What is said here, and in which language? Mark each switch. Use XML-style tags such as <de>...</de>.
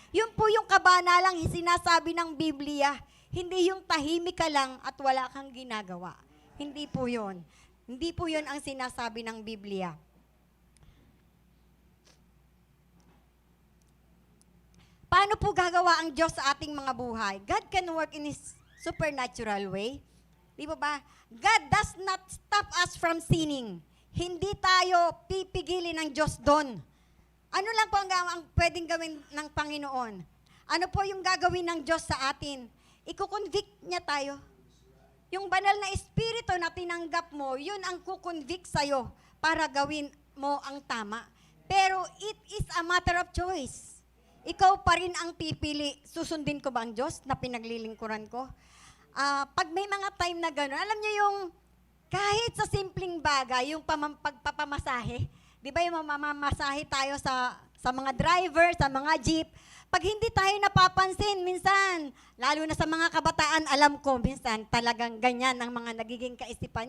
<tl>Yun po yung kabanalang sinasabi ng Biblia. Hindi yung tahimik ka lang at wala kang ginagawa. Hindi po yun. Hindi po yun ang sinasabi ng Biblia. Paano po gagawa ang Diyos sa ating mga buhay?</tl> <en>God can work in His supernatural way.</en> <tl>Di ba ba?</tl> <en>God does not stop us from sinning.</en> <tl>Hindi tayo pipigilin ng Diyos doon. Ano lang po ang pwedeng gawin ng Panginoon? Ano po yung gagawin ng Diyos sa atin? Iko-convict niya tayo. Yung banal na espiritu na tinanggap mo, yun ang kukonvict sa'yo para gawin mo ang tama.</tl> <en>Pero it is a matter of choice.</en> <tl>Ikaw pa rin ang pipili, susundin ko ba ang Diyos na pinaglilingkuran ko? Pag may mga time na gano'n, alam niyo yung kahit sa simpleng bagay, yung pagpapamasahe, di ba yung mamamasahe tayo sa mga driver, sa mga jeep, pag hindi tayo napapansin, minsan, lalo na sa mga kabataan, alam ko, minsan talagang ganyan ang mga nagiging kaisipan.</tl>